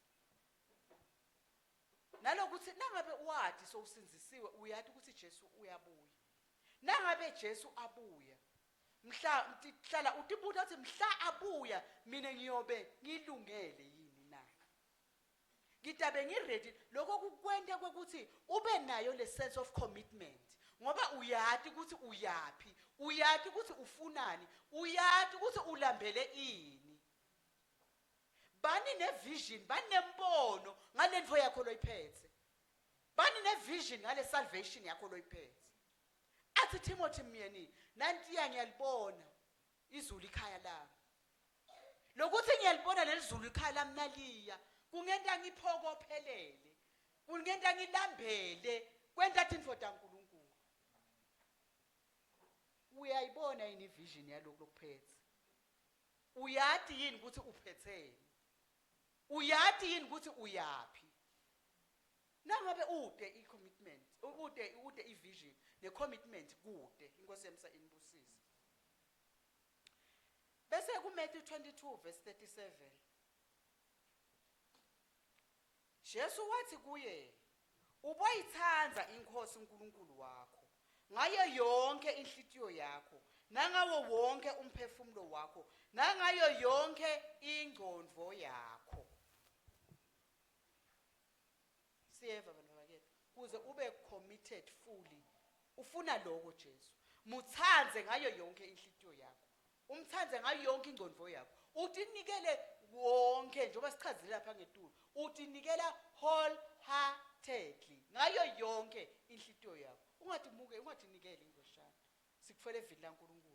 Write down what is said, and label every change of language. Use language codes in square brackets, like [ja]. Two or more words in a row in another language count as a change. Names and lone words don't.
[ss] Nalokuthi nangabe wathi sowusinzisiwe uyathi ukuthi Jesu uyabuya. Nangabe Jesu abuya mhla hlala utibuta ukuthi mhla abuya mina ngiyobe ngilungele yini na. Ngitabe ngiready lokho kukwenta ukuthi ube nayo le [en] sense of commitment [ss] ngoba uyathi ukuthi uyapi, uyathi ukuthi ufunani, uyathi ukuthi ulambele ini. Bani nevision, bani nembono ngale ntfo yakho loyiphethe. Bani nevision ngale salvation yakho loyiphethe. Athi Timothy myeni nantiya ngiyalibona izulu ikhaya lami. Lokuthi ngiyalibona lelizulu ikhaya lami naliya kungenta ngiphokophelele, kungenta ngilambele kwenta intfo taNkulunkulu. Uyayibona yini vision yaloko lokuphethe? Uyathi yini ukuthi uphetheni? Uyathi yini ukuthi uyapi? Nangabe ude i-commitment, ude i-vision ne-commitment kude, inkosi yami inibusise. Bese kuMatthew 22 verse 37. Jesu wathi kuye, uboyithanza inkosi uNkulunkulu wakho ngayo yonke inhlitiyo yakho, nangawo wonke umphefumulo wakho, nangayo yonke ingqondo yakho. Siyeva bantu bakithi, kuze ube [en] committed fully. [ss] Ufuna lokho Jesu. Muthanze ngayo yonke inhlitiyo yakho. Umthanze ngayo yonke ingqondo yakho. Utinikele wonke njengoba sichazile lapha ngetulo. Utinikela wholeheartedly ngayo yonke inhlitiyo yakho. Ungatinikele ingoshana. Sikufele evili laNkulunkulu.